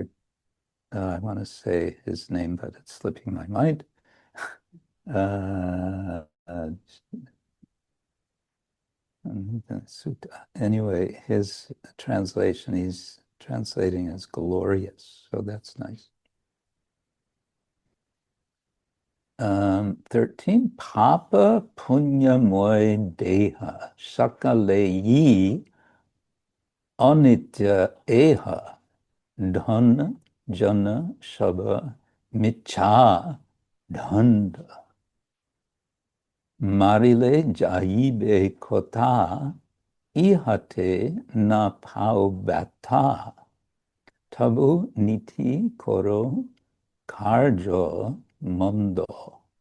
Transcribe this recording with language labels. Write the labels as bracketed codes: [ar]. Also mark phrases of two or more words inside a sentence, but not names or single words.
[en] I want to say his name, but it's slipping my mind. Anyway, his translation, he's translating as glorious, so that's nice. 13, [bn] পাপ পুণ্য ময় দেহ সকলই অনিত্য এহ ধন জন সব মিছা ধান্দা মরিলে যাইবে কোথা ইহাতে না পাও বাট তবু নিতি কর কার্য মন্দ.